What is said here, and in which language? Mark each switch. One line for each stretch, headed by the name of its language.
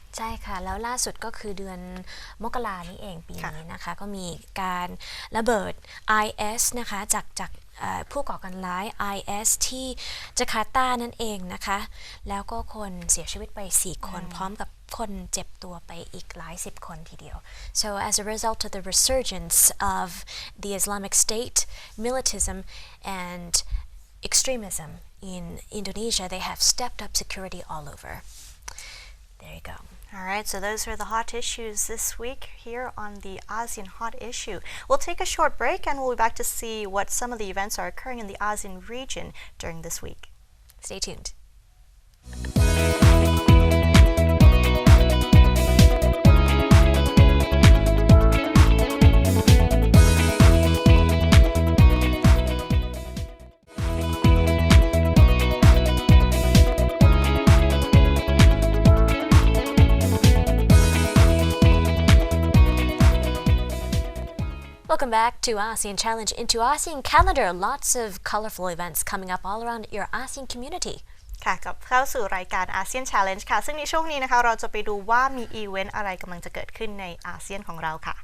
Thai: ใช่ค่ะแล้วล่าสุดก็คือเดือนมกรานี่เองปีนี้นะคะก็มีการระเบิด IS นะคะจากผู้ก่อการร้าย IS ที่จาการ์ตานั่นเองนะคะแล้วก็คนเสียชีวิตไป4คนพร้อมกับคนเจ็บตัวไปอีกหลาย10คนทีเดียว
English: So as a result of the resurgence of the Islamic State militantism and extremism in Indonesia, they have stepped up security all over. There you go. All right, so those are the hot issues this week here on the ASEAN Hot Issue. We'll take a short break and we'll be back to see what some of the events are occurring in the ASEAN region during this week. Stay tuned. Welcome back to ASEAN Challenge into ASEAN Calendar. Lots of colorful events coming up all around your ASEAN community.
Thai: ค่ะกับเข้าสู่รายการ ASEAN Challenge ค่ะซึ่งในช่วงนี้นะคะเราจะไปดูว่ามีอีเวนต์อะไรกำลังจะเกิดขึ้นในอาเซียนของเราค่ะ